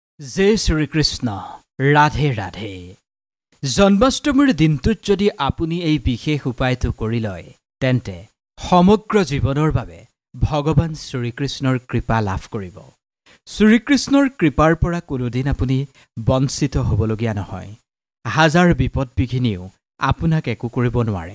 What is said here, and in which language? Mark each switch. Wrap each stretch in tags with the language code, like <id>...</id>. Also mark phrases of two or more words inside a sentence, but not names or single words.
<hi>जय श्री कृष्ण राधे राधे</hi> <as>জন্মাষ্টমীৰ দিনটোত যদি আপুনি এই বিশেষ উপায়টো কৰি লয় তেন্তে সমগ্ৰ জীৱনৰ বাবে ভগৱান শ্ৰীকৃষ্ণৰ কৃপা লাভ কৰিব। শ্ৰীকৃষ্ণৰ কৃপাৰ পৰা কোনোদিন আপুনি বঞ্চিত হ'বলগীয়া নহয়। হাজাৰ বিপদ বিঘিনিও আপোনাক একো কৰিব নোৱাৰে।</as>